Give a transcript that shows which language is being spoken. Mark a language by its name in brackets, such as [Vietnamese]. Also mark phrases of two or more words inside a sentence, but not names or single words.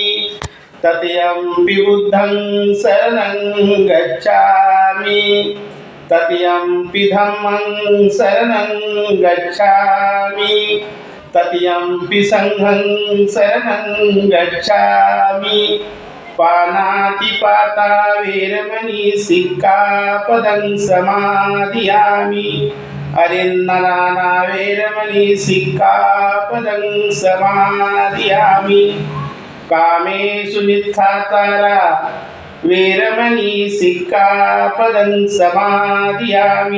[Pali] तृतीयंपि बुद्धं शरणं गच्छामि। तृतीयंपि धम्मं शरणं गच्छामि। तृतीयंपि संघं शरणं गच्छामि। पानातिपाता वेरमणि सिक्खापदं समादियामि। अरिन्ननाना वेरमणि सिक्खापदं समादियामि। कामेषु मिथ्याचारा वेरमणि सिक्खापदं समादियामि।